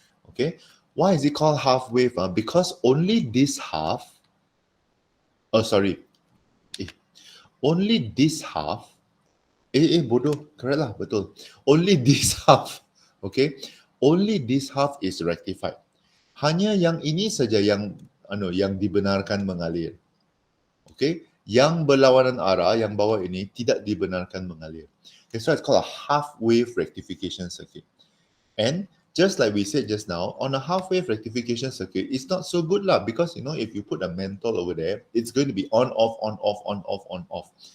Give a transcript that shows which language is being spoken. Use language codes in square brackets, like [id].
[en] Okay, why is it called half wave? Because only this half, only this half, bodoh, correct lah, betul. Only this half, okay, only this half is rectified. [ms] Hanya yang ini saja yang yang dibenarkan mengalir. Okay, yang berlawanan arah, yang bawah ini tidak dibenarkan mengalir. [en] That's why it's called a half wave rectification circuit. And just like we said just now, on a half wave rectification circuit, it's not so good lah, because if you put a menthol over there, it's going to be on off on off on off on off.